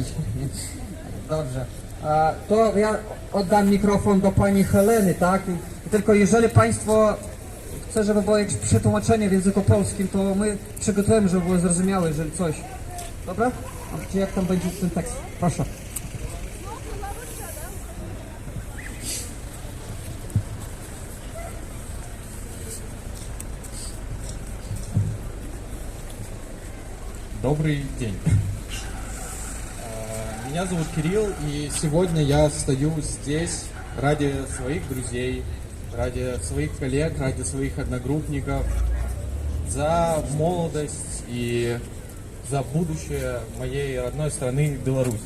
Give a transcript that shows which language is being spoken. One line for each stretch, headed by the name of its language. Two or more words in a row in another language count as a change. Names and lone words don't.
Polish: Dobrze. To ja oddam mikrofon do pani Heleny, tak? I tylko jeżeli państwo chce, żeby było jakieś przetłumaczenie w języku polskim, to my przygotujemy, żeby było zrozumiałe, jeżeli coś. Dobra? A czy jak tam będzie ten tekst? Proszę.
Russian: Добрый день. Меня зовут Кирилл, и сегодня я стою здесь ради своих друзей, ради своих коллег, ради своих одногруппников, за молодость и за будущее моей родной страны Беларуси.